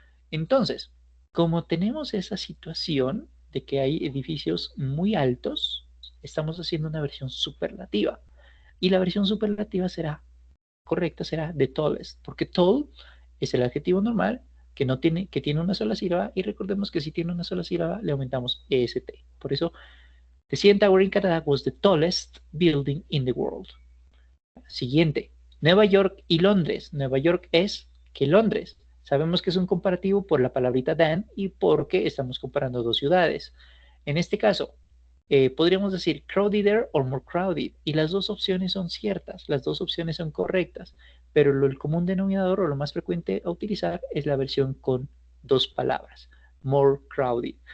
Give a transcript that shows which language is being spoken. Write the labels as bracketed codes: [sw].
[es] Entonces, como tenemos esa situación de que hay edificios muy altos, estamos haciendo una versión superlativa. Y la versión superlativa será correcta, será the tallest, porque tall es el adjetivo normal que tiene una sola sílaba, y recordemos que si tiene una sola sílaba le aumentamos est. Por eso, [en] the CN Tower in Canada was the tallest building in the world. [es] Siguiente, Nueva York y Londres. Nueva York es que Londres. Sabemos que es un comparativo por la palabrita than y porque estamos comparando dos ciudades. En este caso, podríamos decir crowdeder or more crowded, y las dos opciones son ciertas, las dos opciones son correctas, pero el común denominador o lo más frecuente a utilizar es la versión con dos palabras, more crowded.